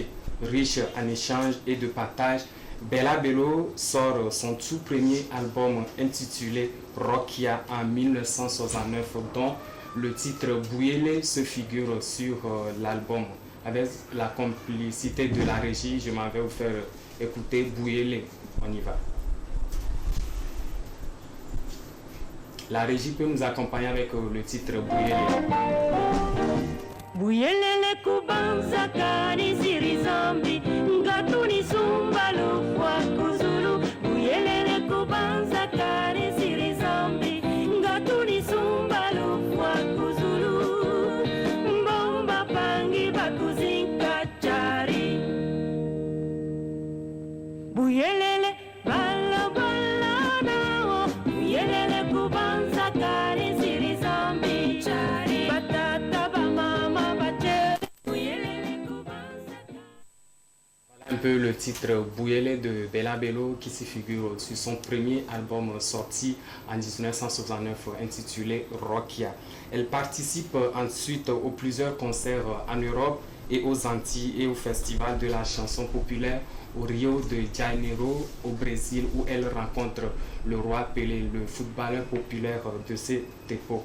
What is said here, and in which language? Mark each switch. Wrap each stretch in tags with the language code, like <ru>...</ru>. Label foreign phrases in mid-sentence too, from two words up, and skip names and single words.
<fr>Riche en échanges et de partage, Bella Bello sort son tout premier album intitulé Rokia en 1969, dont le titre Bouyele se figure sur l'album. Avec la complicité de la régie, je m'en vais vous faire écouter Bouyele. On y va. La régie peut nous accompagner avec le titre Bouyele.</fr> <kg>Buyelele kubanza kani siri zambi ngatuni sumba lufwa kuzulu Buyelele kubanza kani siri zambi ngatuni sumba lufwa kuzulu Mbomba pangi bakuzinka chari Buyelele bala bala nao Buyelele kubanza kani siri zambi chari Batata bama</kg> <fr>un peu le titre Bouyele de Bella Bello qui se figure sur son premier album sorti en 1969 intitulé Rokia. Elle participe ensuite aux plusieurs concerts en Europe et aux Antilles et au Festival de la chanson populaire au Rio de Janeiro au Brésil où elle rencontre le roi Pelé, le footballeur populaire de cette époque.</fr>